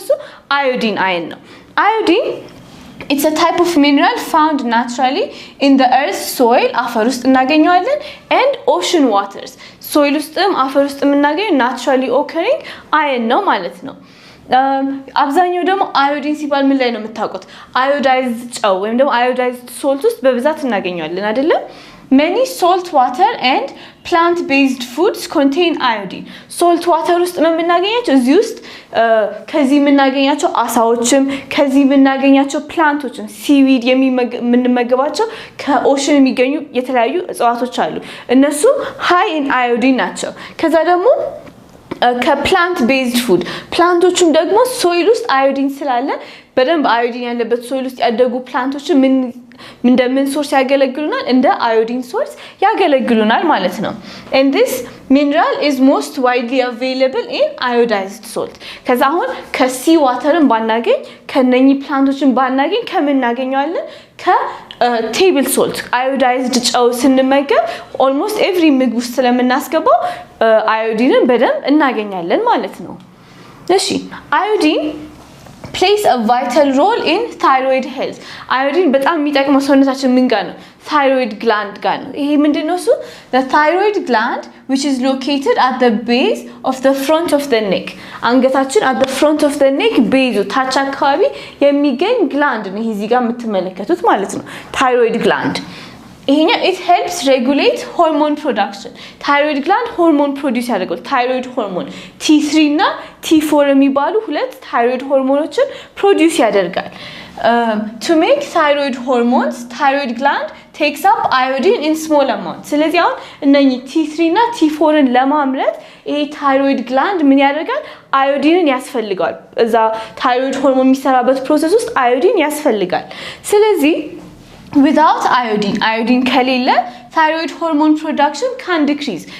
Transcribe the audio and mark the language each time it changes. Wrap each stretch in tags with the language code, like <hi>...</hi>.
<am>እሱ አዮዲን አየን ነው። አዮዲን</am> <en>it's a type of mineral found naturally in the earth soil</en> <am>አፈር ውስጥ እናገኘዋለን</am> <en>and ocean waters</en> <am>soil ውስጥም አፈር ውስጥ የምናገኘው naturally occurring አየን ነው ማለት ነው። አብዛኛው ደግሞ አዮዲን ሲባል ምን ላይ ነው የምታውቁት? አዮዳይዝድ ጨው ወይም ደግሞ አዮዳይዝድ ሶልት ውስጥ በብዛት እናገኘዋለን አይደለ?</am> <en>Many salt water and plant-based foods contain iodine.</en> <am>Salt water ውስጥ ነው የምናገኛቸው። እዚህ ውስጥ ከዚህ የምናገኛቸው አሳዎችም ከዚህ የምናገኛቸው ፕላንቶችም ሲዊድ የምንመገባቸው ከኦሽን የሚገኙ የተለያዩ እጽዋቶች አሉ። እነሱ</am> <en>high in iodine</en> <am>ናቸው። ከዛ ደግሞ ከፕላንት ቤዝድ ፉድ ፕላንቶቹም ደግሞ ሶይል ውስጥ አዮዲን ስላለ በደንብ አዮዲን ያለበት ሶይል ውስጥ ያደጉ ፕላንቶች እንደምን ሶርስ ያገለግሉናል? እንደ አዮዲን ሶርስ ያገለግሉናል ማለት ነው።</am> <en>and this mineral is most widely available in iodized salt.</en> <am>ከዛ አሁን ከሲ ዋተርን ባናገኝ ከነኚህ ፕላንቶችን ባናገኝ ከምን እናገኘዋለን? ከቴብል ሶልት አዮዳይዝድ ጨው ስንመገብ ኦልሞስት ኤቭሪ ምግብ ውስጥ ስለምናስገባው አዮዲንን በደንብ እናገኛለን ማለት ነው። እሺ አዮዲን</am> <en>plays a vital role in thyroid health.</en> <am>አዮዲን በጣም የሚጠቅመው ሰውነታችን ምን ጋር ነው? thyroid gland ጋር ነው። ይሄ ምንድነው እሱ?</am> <en>the thyroid gland which is located at the base of the front of the neck.</en> <am>አንገታችን</am> <en>at the front of the neck base</en> <am>ታች አካባቢ የሚገኝ ግላንድ ነው። ይሄ እዚህ ጋር የምትመለከቱት ማለት ነው thyroid gland.</am> <en>ይሄኛ it helps regulate hormone production. thyroid gland hormone produce ያደርጋል። thyroid hormone T3 እና T4 የሚባሉ ሁለት thyroid hormoneዎችን produce ያደርጋል። to make thyroid hormones thyroid gland takes up iodine in small amount.</en> <am>ስለዚህ አሁን እነኚህ T3 እና T4ን ለማምረት ይሄ thyroid gland ምን ያደርጋል? አዮዲንን ያስፈልጋል። እዛ thyroid hormone የሚሰራበት ፕሮሰስ ውስጥ አዮዲን ያስፈልጋል። ስለዚህ</am> <en>without iodine</en> <am>ከሌለ</am> <en>thyroid hormone production can decrease.</en>